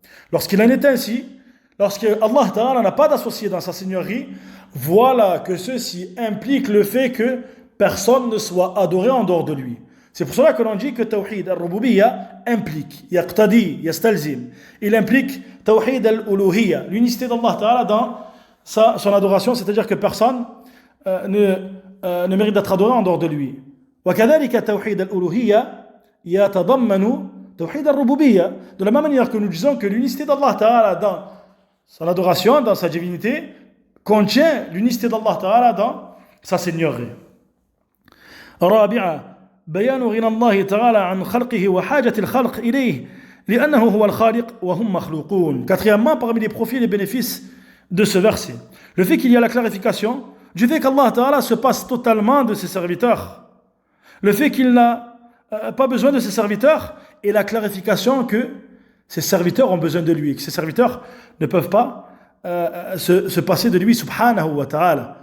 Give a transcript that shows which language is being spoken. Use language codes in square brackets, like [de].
[fr] Lorsqu'il en est ainsi, lorsque Allah Ta'ala n'a pas d'associé dans sa seigneurie, voilà que ceci implique le fait que personne ne soit adoré en dehors de lui. C'est pour cela que l'on dit que Tawhid al-Rububiyya implique, yaqtadi, yastalzim. Il implique Tawhid al-Uluhiyya, l'unicité d'Allah Ta'ala dans son adoration, c'est-à-dire que personne ne mérite d'être adoré en dehors de lui. [ar] وكذلك توحيد الألوهية يتضمن توحيد الربوبية. [fr] De la même manière que nous disons que l'unicité d'Allah Ta'ala dans son adoration, dans sa divinité, contient l'unicité d'Allah Ta'ala dans sa seigneurie. [ar] رابعا بيان غنى الله تعالى عن خلقه وحاجة الخلق إليه لأنه هو الخالق وهم مخلوقون. [fr] Quatrièmement, parmi les profits et les bénéfices de ce verset, le fait qu'il y a la clarification du fait qu'Allah Ta'ala se passe totalement de ses serviteurs, le fait qu'il n'a pas besoin de ses serviteurs et la clarification que ses serviteurs ont besoin de lui, que ses serviteurs ne peuvent pas se passer de lui subhanahu wa ta'ala.